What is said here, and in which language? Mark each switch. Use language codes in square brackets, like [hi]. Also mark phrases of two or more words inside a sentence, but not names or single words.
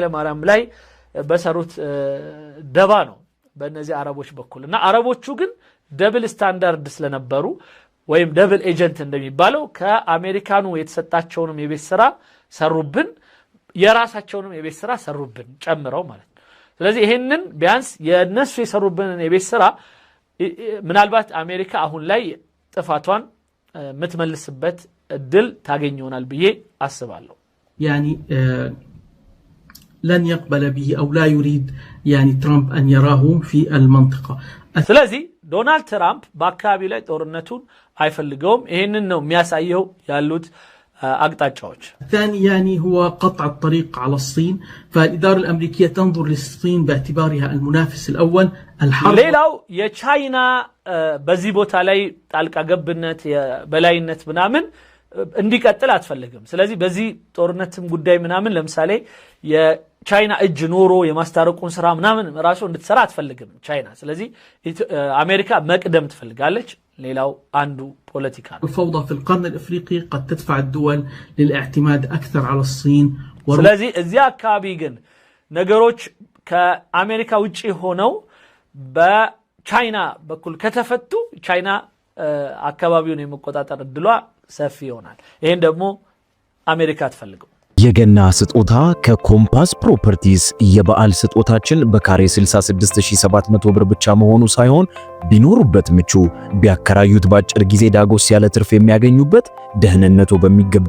[am] ማርያም ላይ በሰሩት ደባ ነው በእነዚህ አረቦች በኩል። እና አረቦቹ ግን [en] double standard [am] ስለነበሩ ወይም [en] double agent [am] እንደሚባለው ከአሜሪካኑ የተሰጣቸውንም የቤት ስራ ሰሩብን፣ የራሳቸውንም የቤት ስራ ሰሩብን ጨምረው ማለት ነው። ስለዚህ ይሄንን ቢያንስ የነሱ የሰሩብንን የቤት ስራ ምናልባት አሜሪካ አሁን ላይ ጥፋቷን የምትመልስበት እድል ታገኝ ይሆናል ብዬ አስባለሁ። [ar] يعني لن يقبل به أو لا يريد يعني ترامب أن يراه في المنطقة. [am] ስለዚህ ዶናልድ ትራምፕ በአካባቢ ላይ ጦርነቱን አይፈልገውም። ይሄንን ነው የሚያሳየው ያሉት አቅጣጫዎች። [ar] الثاني يعني هو قطع الطريق على الصين، فالإدارة الأمريكية تنظر للصين باعتبارها المنافس الأول. [am] ሌላው የቻይና በዚህ ቦታ ላይ ጣልቃ ገብነት የበላይነት ምናምን እንዲቀጥል አትፈልግም። ስለዚህ በዚህ ጦርነትም ጉዳይ ምናምን ለምሳሌ የቻይና እጅ ኖሮ የማስታረቁን ስራ ምናምን ራሱ እንድትሰራ አትፈልግም ቻይና። ስለዚህ አሜሪካ መቅደም ትፈልጋለች። ሌላው አንዱ ፖለቲካ ነው። [ar] الفوضى في القرن الافريقي قد تدفع الدول للاعتماد اكثر على الصين. [am] ስለዚህ እዚያ አካባቢ ግን ነገሮች ከአሜሪካ ውጪ ሆነው በቻይና በኩል ከተፈቱ ቻይና አካባቢውን የመቆጣጠር እድሏ ሰፊ ይሆናል። ይሄን ደግሞ አሜሪካ አትፈልግም። የገና ስጦታ ከኮምፓስ ፕሮፐርቲስ የበዓል ስጦታችን በካሬ 66700 ብር ብቻ መሆኑ ሳይሆን ቢኖሩበት ምቹ ቢያከራዩት ባጭር ጊዜ ዳጎስ ያለ ትርፍ የሚያገኙበት ደህንነቱ በሚገባ